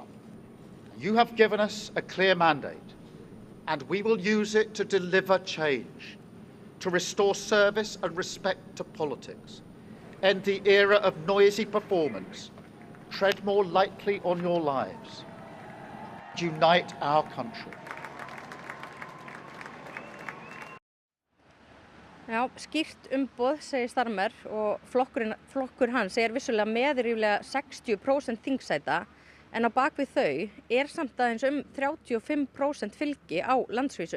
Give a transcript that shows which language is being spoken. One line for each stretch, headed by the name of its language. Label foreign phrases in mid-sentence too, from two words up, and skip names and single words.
English: You have given us a clear mandate, and we will use it to deliver change, to restore service and respect to politics, end the era of noisy performance, tread more lightly on your lives, unite our country.
Icelandic: Já, skýrt umboð, segir Starmer, og flokkur hans er vissulega með ríflega 60% þingsæta, en á bakvið þau er samt aðeins 35% fylgi á landsvísu.